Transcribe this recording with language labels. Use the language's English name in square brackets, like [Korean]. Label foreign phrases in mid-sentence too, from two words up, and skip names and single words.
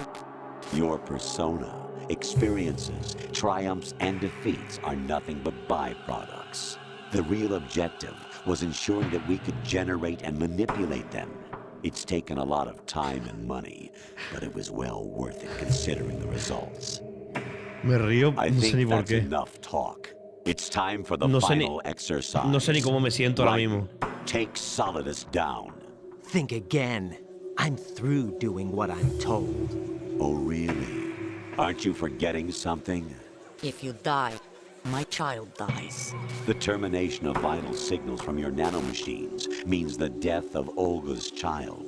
[English] Your persona, experiences, triumphs, and defeats are nothing but byproducts. The real objective was ensuring that we could generate and manipulate them. It's taken a lot of time and money, but it was well worth it considering the results. [Spanish] Me río, [English] I [Spanish] no sé ni [English] think [Spanish] por [English] that's [Spanish] qué. [English] enough talk. It's time for the [Spanish] No sé [English] final exercise. [Spanish] No sé ni cómo me siento ahora [English] Right. [Spanish] mismo. [English] Take Solidus down. Think again. I'm through doing what I'm told. Oh, really? Aren't you forgetting something? If you die, my child dies. The termination of vital signals from your nanomachines means the death of Olga's child.